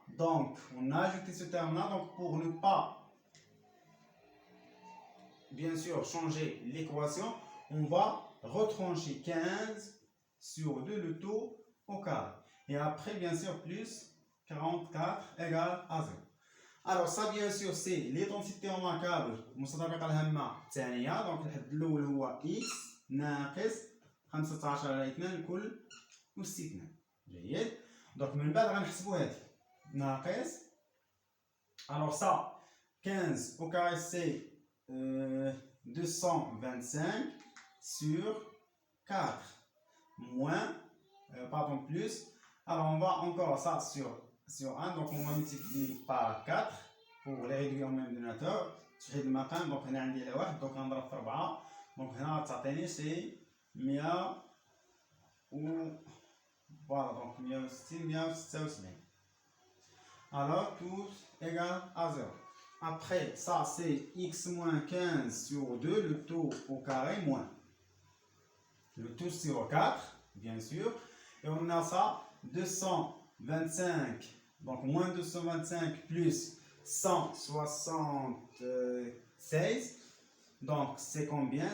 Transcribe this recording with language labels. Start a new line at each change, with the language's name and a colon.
French: Donc, on a ajouté ce terme-là. Donc, pour ne pas, bien sûr, changer l'équation, on va retrancher 15 sur 2, le tout au carré. Et après, bien sûr, plus 44 égale à 0. Alors, ça, bien sûr, c'est l'identité remarquable
Arabic: مستطابقة الهامة الثانية. Donc, الحد الأول هو x ناقص 15 على 2 كل أس 2. جيد. Donc, من بعد غنحسبوا هذه ناقص.
French: Alors, ça, 15 au carré, c'est 225 sur 4 moins, pardon, plus. Alors, on va encore ça sur 1, donc on va multiplier par 4 pour les réduire au même dénominateur.
Arabic: تحيد المقام دونك هنا عندي على 1 دونك غنضرب في 4 دونك هنا غتعطيني سي 100 و فوالا دونك 160 176.
French: Alors tout égale à 0. Après ça c'est x moins 15 sur 2 le tout au carré moins le tout sur 4 bien sûr et on a ça 225 donc moins 225 plus 176 donc c'est combien?